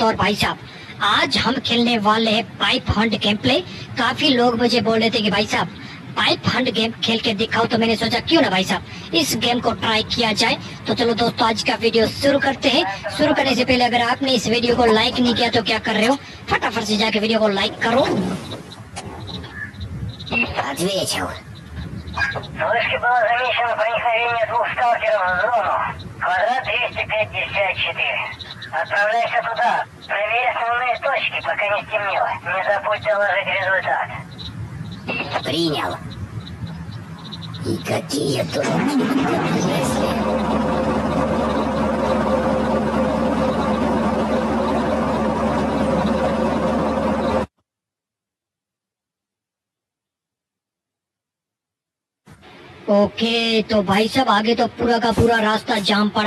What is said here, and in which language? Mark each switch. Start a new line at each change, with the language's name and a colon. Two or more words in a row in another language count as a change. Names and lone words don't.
Hindi: और भाई साहब आज हम खेलने वाले हैं
English: Pipe Hunt game play.
Hindi: काफी लोग मुझे बोल रहे थे कि भाई साहब
English: Pipe Hunt game
Hindi: खेल के दिखाओ, तो मैंने सोचा क्यों ना भाई साहब इस गेम को ट्राई किया जाए। तो चलो दोस्तों आज का वीडियो शुरू करते हैं। शुरू करने से पहले अगर आपने इस वीडियो को लाइक नहीं किया तो क्या कर रहे हो, फटाफट से जाके वीडियो को लाइक करो।
Russian: Ответил. Вышки было замечено проникновение двух сталкеров в зону. Квадрат 254. Отправляйся туда. Проверь основные точки, пока не стемнело. Не забудь доложить результат. Принял. И какие тут мысли?
Hindi: ओके तो भाई साहब आगे तो पूरा का पूरा रास्ता जाम पड़ा।